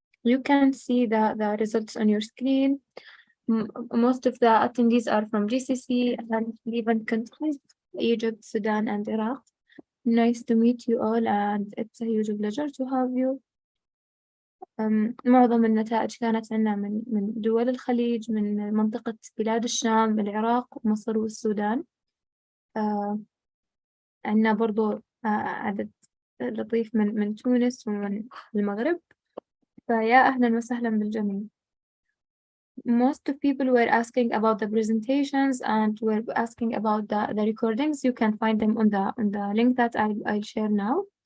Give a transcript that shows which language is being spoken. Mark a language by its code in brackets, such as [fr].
[en] You can see the results on your screen. Most of the attendees are from GCC and Levant countries, Egypt, Sudan, and Iraq. Nice to meet you all, and it's a huge pleasure to have you. [ar] معظم النتائج كانت عندنا من دول الخليج، من منطقة بلاد الشام، العراق، مصر والسودان. عندنا برضو عدد لطيف من تونس ومن المغرب. فيا أهلا وسهلا بالجميع. [en] Most of people were asking about the presentations and were asking about the recordings. You can find them on the link that I'll share now.